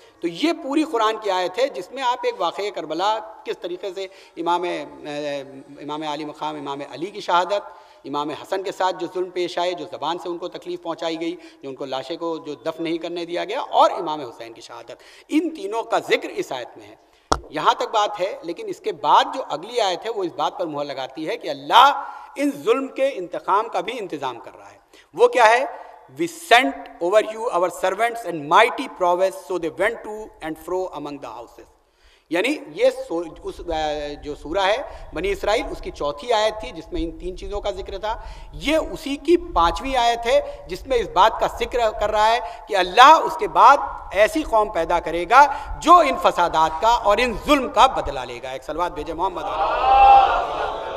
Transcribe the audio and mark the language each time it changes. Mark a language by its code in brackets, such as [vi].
[ur] تو یہ پوری قرآن کی آیت ہے جس میں آپ ایک واقعہ کربلا کس طریقے سے امام علی مقام امام علی کی شہادت، امام حسن کے ساتھ جو ظلم پیش آئے، جو زبان سے ان کو تکلیف پہنچائی گئی، جو ان کو لاشیں کو جو دفن نہیں کرنے دیا گیا، اور امام حسین کی شہادت، ان تینوں کا ذکر اس آیت میں ہے. یہاں تک بات ہے. لیکن اس کے بعد جو اگلی آیت ہے وہ اس بات پر مہر لگاتی ہے کہ اللہ ان ظلم کے انتقام کا بھی انتظام کر رہا ہے. وہ کیا ہے؟ [en] We sent over you our servants and mighty prowess, so they went to and fro among the houses. [ur] یعنی یہ اس جو سورہ ہے بنی اسرائیل اس کی 4تھی آیت تھی جس میں ان 3 چیزوں کا ذکر تھا. یہ اسی کی 5ویں آیت ہے جس میں اس بات کا ذکر کر رہا ہے کہ اللہ اس کے بعد ایسی قوم پیدا کرے گا جو ان فسادات کا اور ان ظلم کا بدلہ لے گا. ایک صلوات بھیجے محمد علیہ.